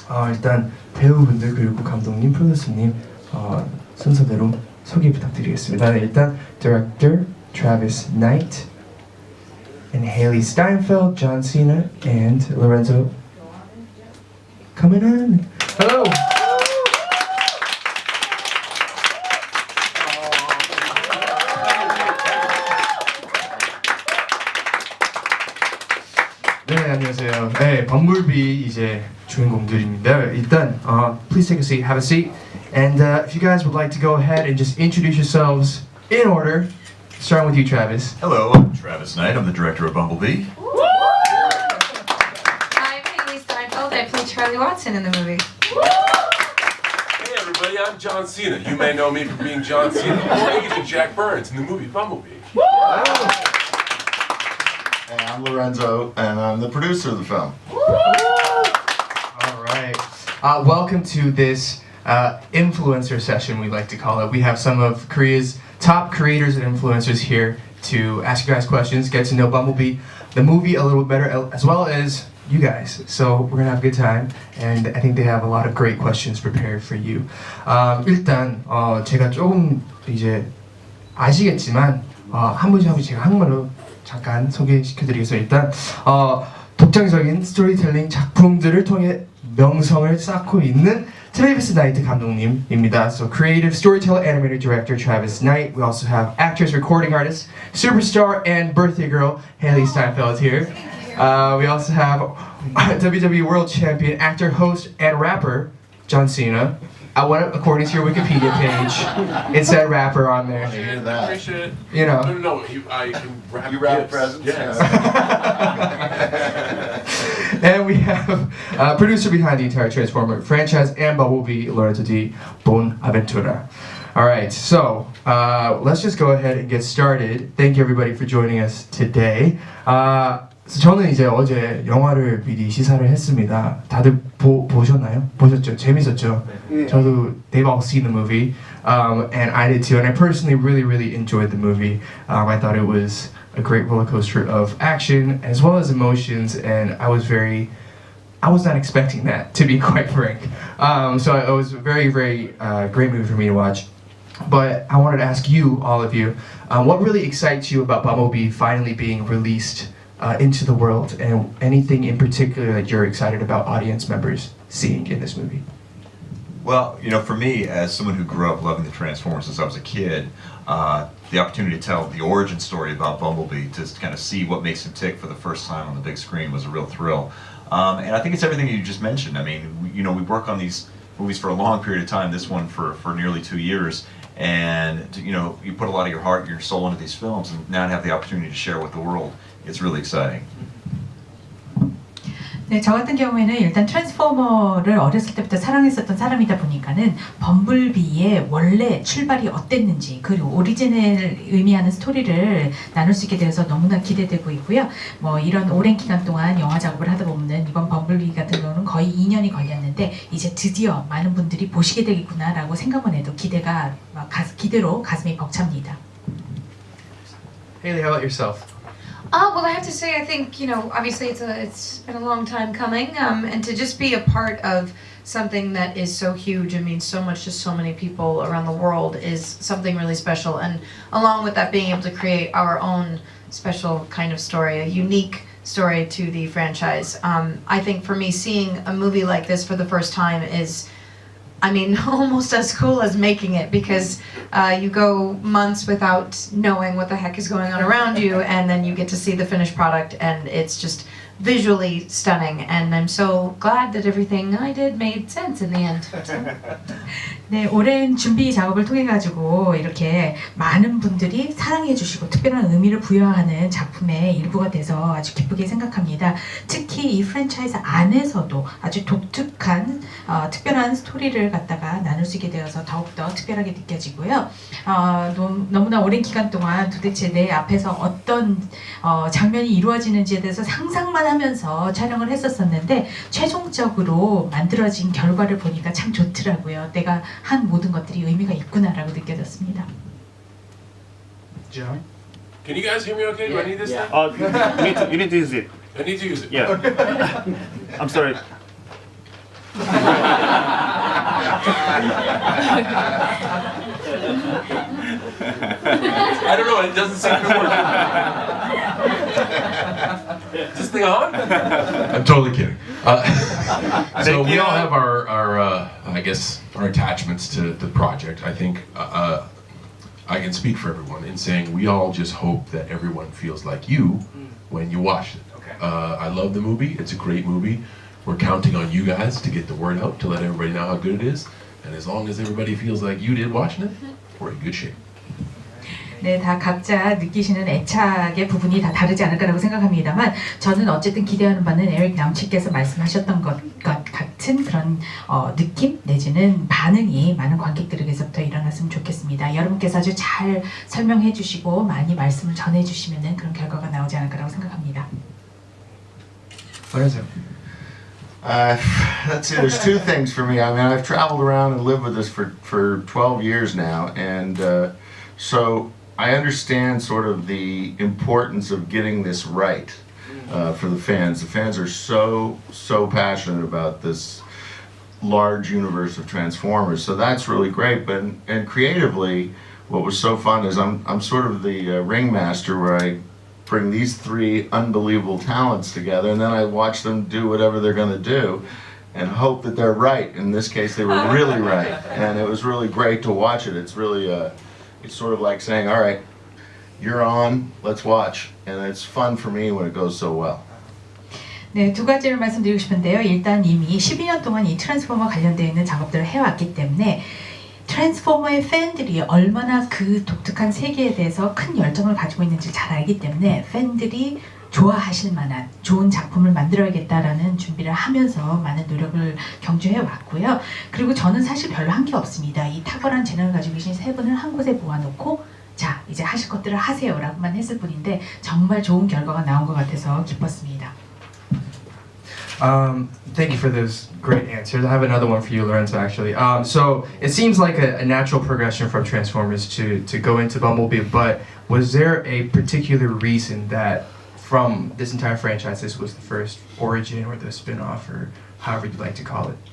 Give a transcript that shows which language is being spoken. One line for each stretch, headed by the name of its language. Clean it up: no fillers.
Korean: 일단 배우분들 그리고 감독님, 프로듀서님 순서대로 소개 부탁드리겠습니다. 네, 일단
English: Director 트래비스 Knight and Haley Steinfeld, John Cena, and Lorenzo coming in. Hello.
Korean: 네, 안녕하세요. 네, 범블비 이제 주인공들입니다.
English: 일단, please take a seat, have a seat, and if you guys would like to go ahead and just introduce yourselves in order, starting with you, Travis. Hello, I'm Travis Knight. I'm the director of Bumblebee. I'm Haley Steinfeld. I play Charlie Watson in the movie. Hey everybody, I'm John Cena. You may know me from being John Cena or Agent Jack Burns in the movie Bumblebee. Hey, I'm Lorenzo, and I'm the producer of the film. All right. Welcome to this influencer session, we like to call it. We have some of Korea's top creators and influencers here to ask you guys questions, get to know Bumblebee, the movie a little better, as well as you guys. So we're gonna have a good time, and I think they have a lot of great questions prepared for you.
Korean: 일단 제가 조금 이제 아시겠지만 한 분씩 한 분씩 제가 한국말로 잠깐 소개시켜드리겠습니다. 일단 독창적인 스토리텔링 작품들을 통해 명성을 쌓고 있는 트래비스 나이트 감독님입니다.
English: So creative storyteller, animator, director Travis Knight. We also have actress, recording artist, superstar, and birthday girl Haley Steinfeld here. We also have WWE World Champion, actor, host, and rapper John Cena. According to your Wikipedia page, it said rapper on there. Appreciate it. You know. No, I can rap. You rap gifts. presents? Yes. And we have producer behind the entire Transformer franchise and Bumblebee, Lorenzo di Bonaventura. All right, so let's just go ahead and get started. Thank you everybody for joining us today.
Korean: 저는 이제 어제 영화를 미리 시사를 했습니다. 다들 보셨나요? 보셨죠? 재밌었죠? 네. 저도
English: they've all seen the movie, and I did too. And I personally really enjoyed the movie. I thought it was a great roller coaster of action as well as emotions, and I was not expecting that, to be quite frank. So it was a very great movie for me to watch. But I wanted to ask you, all of you, what really excites you about Bumblebee finally being released into the world, and anything in particular that you're excited about audience members seeing in this movie? Well, you know, for me, as someone who grew up loving the Transformers since I was a kid, the opportunity to tell the origin story about Bumblebee, to kind of see what makes him tick for the first time on the big screen, was a real thrill. And I think it's everything you just mentioned. I mean, we work on these movies for a long period of time, this one for nearly 2 years, and you put a lot of your heart and your soul into these films, and now to have the opportunity to share with the world, it's really exciting.
Korean: 네, 저 같은 경우에는 일단 트랜스포머를 어렸을 때부터 사랑했었던 사람이다 보니까는 범블비의 원래 출발이 어땠는지, 그리고 오리지널을 의미하는 스토리를 나눌 수 있게 되어서 너무나 기대되고 있고요. 뭐 이런 오랜 기간 동안 영화 작업을 하다 보면 이번 범블비 같은 경우는 거의 2년이 걸렸는데 이제 드디어 많은 분들이 보시게 되겠구나라고 생각만 해도 기대로 가슴이 벅찹니다.
English: Haley, how about yourself? Well, I have to say, I think, obviously it's been a long time coming, and to just be a part of something that is so huge and means so much to so many people around the world is something really special. And along with that, being able to create our own special kind of story, a unique story to the franchise. I think for me, seeing a movie like this for the first time is, almost as cool as making it, because you go months without knowing what the heck is going on around you, and then you get to see the finished product, and it's just visually stunning. And I'm so glad that everything I did made sense in the end.
Korean: 네, 오랜 준비 작업을 통해 가지고 이렇게 많은 분들이 사랑해 주시고 특별한 의미를 부여하는 작품의 일부가 돼서 아주 기쁘게 생각합니다. 특히 이 프랜차이즈 안에서도 아주 독특한 특별한 스토리를 갖다가 나눌 수 있게 되어서 더욱더 특별하게 느껴지고요. 너무나 오랜 기간 동안 도대체 내 앞에서 어떤 장면이 이루어지는지에 대해서 상상만 하면서 촬영을 했었었는데 최종적으로 만들어진 결과를 보니까 참 좋더라고요. 내가 한 모든 것들이 의미가 있구나라고 느껴졌습니다.
English: John? Can you guys hear me okay? Do I need this thing? You need to use it. I need to use it. Yeah. I'm sorry. I don't know. It doesn't seem to work. Is this thing on? I'm totally kidding. So we all have our I guess, our attachments to the project. I think I can speak for everyone in saying we all just hope that everyone feels like you when you watch it. Okay. I love the movie. It's a great movie. We're counting on you guys to get the word out, to let everybody know how good it is. And as long as everybody feels like you did watching it, we're in good shape.
Korean: 네, 다 각자 느끼시는 애착의 부분이 다 다르지 않을까라고 생각합니다만 저는 어쨌든 기대하는 바는 에릭 남치께서 말씀하셨던 것 같은 그런 느낌 내지는 반응이 많은 관객들에게서부터 일어났으면 좋겠습니다. 여러분께서 아주 잘 설명해 주시고 많이 말씀을 전해 주시면 그런 결과가 나오지 않을까라고 생각합니다. 안녕하세요.
English: Let's see, there's two things for me. I mean, I've traveled around and lived with this for 12 years now, and so I understand sort of the importance of getting this right for the fans. The fans are so passionate about this large universe of Transformers, so that's really great. But and creatively, what was so fun is I'm sort of the ringmaster where I bring these three unbelievable talents together, and then I watch them do whatever they're going to do and hope that they're right. In this case, they were really right, and it was really great to watch it. It's really it's sort of like saying, all right, you're on, let's watch. And it's fun for me when it goes so well.
Korean: 네, 두 가지를 말씀드리고 싶은데요. 일단 이미 12년 동안 이 트랜스포머 관련되어 있는 작업들을 해왔기 때문에 트랜스포머의 팬들이 얼마나 그 독특한 세계에 대해서 큰 열정을 가지고 있는지 잘 알기 때문에 팬들이 좋아하실 만한 좋은 작품을 만들어야겠다라는 준비를 하면서 많은 노력을 경주해 왔고요. 그리고 저는 사실 별로 한 게 없습니다. 이 탁월한 재능을 가지고 계신 세 분을 한 곳에 모아놓고 자, 이제 하실 것들을 하세요 라고만 했을 뿐인데 정말 좋은 결과가 나온 것 같아서 기뻤습니다.
English: Thank you for those great answers. I have another one for you, Lorenzo, actually. So it seems like a natural progression from Transformers to go into Bumblebee, but was there a particular reason that from this entire franchise this was the first origin or the spin-off or however you'd like to call it?